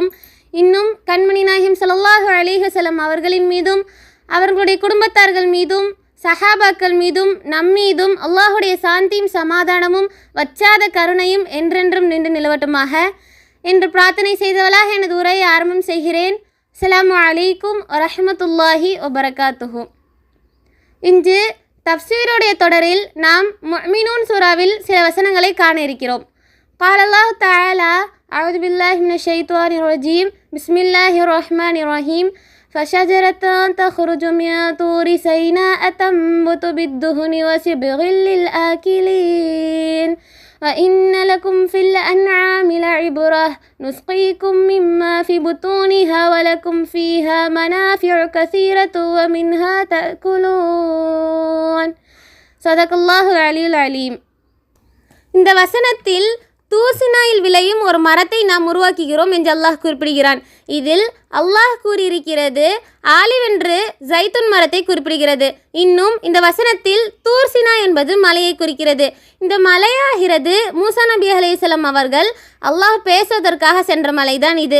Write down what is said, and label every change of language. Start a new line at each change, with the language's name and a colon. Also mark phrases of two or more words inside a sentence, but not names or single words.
Tamil: இன்னும் கண்மணி நாயகம்
Arabic: صلى الله عليه وسلم
Tamil: அவர்களின் மீதும் அவர்களுடைய குடும்பத்தார்கள் மீதும் சஹாபாக்கள் மீதும் நம்மீதும் அல்லாஹுடைய சாந்தியும் சமாதானமும் வச்சாத கருணையும் என்றென்றும் நின்று நிலவட்டுமாக என்று பிரார்த்தனை செய்தவளாக எனது உரையை ஆரம்பம் செய்கிறேன்.
Arabic: السلام عليكم ورحمة الله وبركاته.
Tamil: இன்று தஃப்சீருடைய தொடரில் நாம் முஃமினூன் சூராவில் சில வசனங்களை காண இருக்கிறோம்.
Arabic: قال الله تعالى أعوذ بالله من الشيطان الرجيم بسم الله الرحمن الرحيم فشجرة تخرج من طور سيناء تنبت بالدهن وصبغ للآكلين وإن لكم في الأنعام لعبرة نسقيكم مما في بطونها ولكم فيها منافع كثيرة ومنها تأكلون. صدق الله العلي العليم.
Tamil: இந்த வசனத்தில் தூசினாயில் விளையும் ஒரு மரத்தை நாம் உருவாக்குகிறோம் என்று அல்லாஹ் குறிப்பிடுகிறான். இதில் அல்லாஹ் கூறியிருக்கிறது ஆலிவென்று ஜைத்துன் மரத்தை குறிப்பிடுகிறது. இன்னும் இந்த வசனத்தில் தூர்சினா என்பது மலையை குறிக்கிறது. இந்த மலையாகிறது மூசா நபி அலைஹிஸ்ஸலாம் அவர்கள் அல்லாஹ் பேசுவதற்காக சென்ற மலைதான் இது.